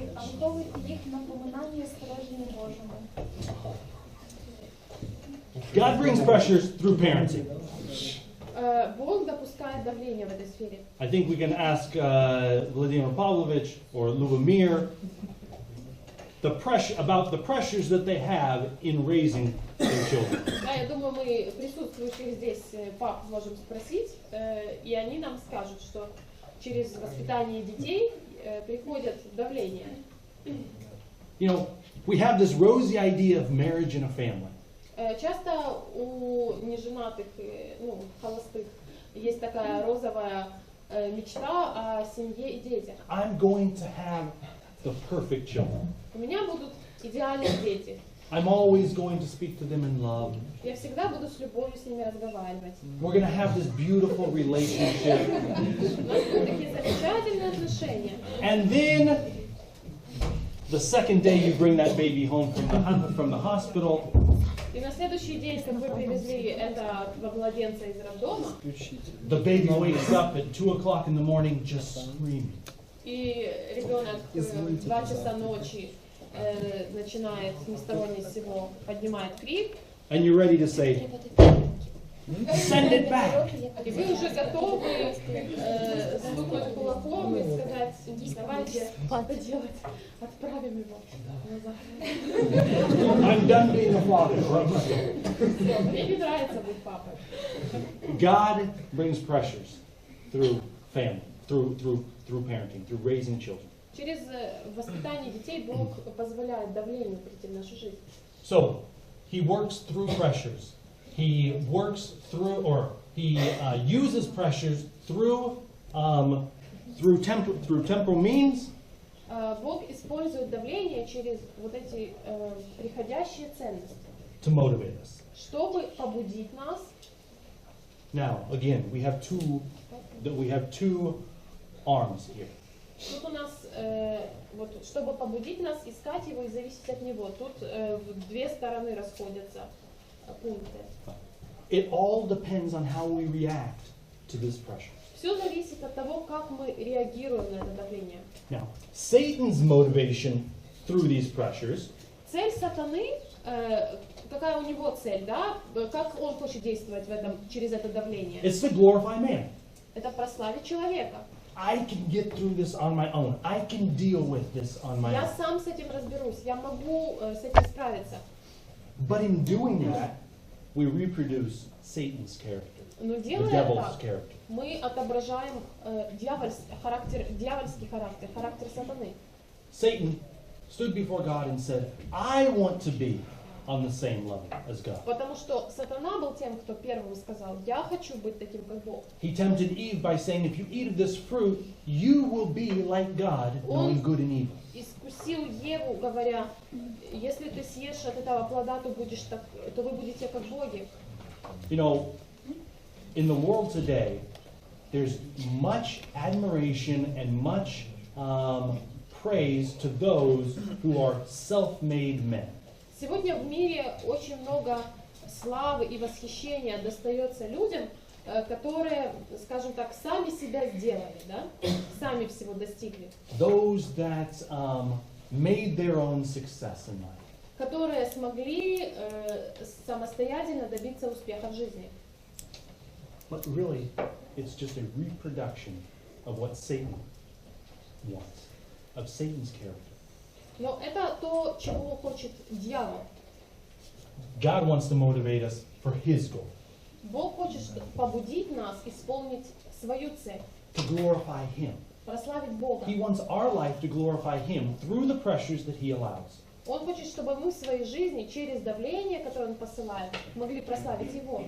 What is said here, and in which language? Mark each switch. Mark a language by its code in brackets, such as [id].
[uk] Виховуйте їх напоминання стереження Божому. [en] God brings pressures through parenting. [ru] Бог допускает давление в этой сфере. [en] I think we can ask Vladimir Pavlovich or Lubomir about the pressures that they have in raising their children. [ru] Да, я думаю, мы присутствующих здесь пап можем спросить, и они нам скажут, что через воспитание детей приходит давление. [en] You know, we have this rosy idea of marriage and a family. [ru] Часто у неженатых, ну, холостых есть такая розовая мечта о семье и детях. [en] I'm going to have the perfect children. [ru] У меня будут идеальные дети. [en] I'm always going to speak to them in love. [ru] Я всегда буду с любовью с ними разговаривать. [en] We're going to have this beautiful relationship. [ru] У нас будут такие замечательные отношения. [en] And then the second day you bring that baby home from the hospital. [ru] И на следующий день, как вы привезли этого младенца из роддома, [en] The baby wakes up at 2 o'clock in the morning just screaming. [ru] и ребенок в 2 часа ночи начинает ни с того ни с сего поднимает крик, [en] And you're ready to say, send it back. [ru] и вы уже готовы стукнуть кулаком и сказать, давайте что делать, отправим его назад. [en] I'm done being a father. [ru] Мне не нравится быть папой. [en] God brings pressures through family, through parenting, through raising children. [ru] Через воспитание детей Бог позволяет давлению прийти в нашу жизнь. [en] So, He works through pressures. He works through, or He uses pressures through temporal means. [ru] Бог использует давление через вот эти приходящие ценности, [en] To motivate us. [ru] чтобы побудить нас. [en] Now, again, we have two arms here. [ru] Тут у нас, вот, чтобы побудить нас искать его и зависеть от него. Тут в две стороны расходятся пункты. [en] It all depends on how we react to this pressure. [ru] Все зависит от того, как мы реагируем на это давление. [en] Now, Satan's motivation through these pressures [ru] Цель сатаны, какая у него цель, да? Как он хочет действовать через это давление? [en] is to glorify man. [ru] Это прославить человека. [en] I can get through this on my own. I can deal with this on my [ru] Я [en] own. [ru] сам с этим разберусь, я могу с этим справиться. [en] But in doing that, we reproduce Satan's character, [ru] Но [en] the [ru] делая [en] devil's [ru] так, [en] character. [ru] мы отображаем дьявольский характер сатаны. [en] Satan stood before God and said, I want to be on the same level as God. [ru] Потому что сатана был тем, кто первым сказал, я хочу быть таким, как Бог. [en] He tempted Eve by saying, if you eat of this fruit, you will be like God, knowing good and evil. [ru] Искусил Еву, говоря, если ты съешь от этого плода, то вы будете как боги. [en] You know, in the world today, there's much admiration and much praise to those who are self-made men. [ru] Сегодня в мире очень много славы и восхищения достается людям, которые, скажем так, сами себя сделали, да? Сами всего достигли. [en] Those that made their own success in life. [ru] Которые смогли самостоятельно добиться успеха в жизни. [en] But really, it's just a reproduction of what Satan wants, of Satan's character. [ru] Но это то, чего хочет дьявол. [en] God wants to motivate us for His goal, [ru] Бог хочет побудить нас исполнить свою цель. [en] to glorify Him. [ru] прославить Бога. [en] He wants our life to glorify Him through the pressures that He allows. [ru] Он хочет, чтобы мы в своей жизни через давление, которое Он посылает, могли прославить Его.